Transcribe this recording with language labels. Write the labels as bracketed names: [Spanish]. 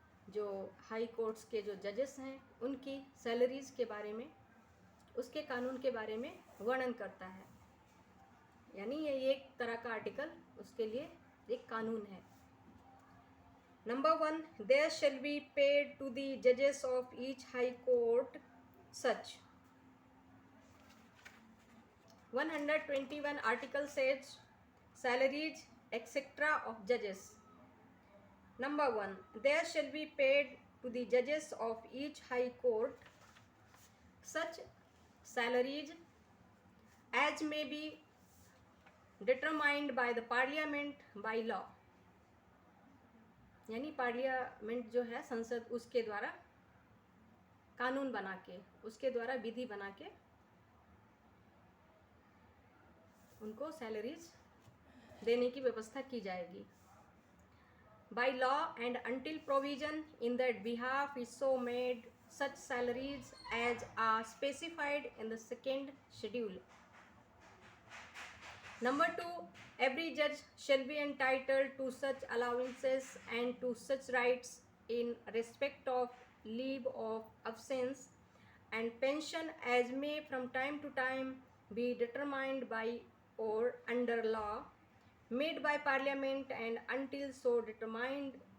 [Hindi] जो high courts के जो जजेस हैं उनकी सैलरीज के बारे में, उसके कानून के बारे में वर्णन करता है। यानी ये एक तरह का आर्टिकल उसके लिए एक कानून है। [English] Number 1, there shall be paid to the जजेस of each high court such. 121 article says salaries etc. of judges. Number 1, there shall be paid to the judges of each high court such salaries as may be determined by the parliament by law. [Hindi] यानी parliament जो है संसद, उसके द्वारा कानून बना के, उसके द्वारा विधि बना के उनको सैलरीज देने की व्यवस्था की जाएगी। [English] By law and until provision in that behalf is so made such salaries as are specified in the second schedule. Number 2, every judge shall be entitled to such allowances and to such rights in respect of leave of absence and pension as may from time to time be determined by or under law made by parliament and until so determined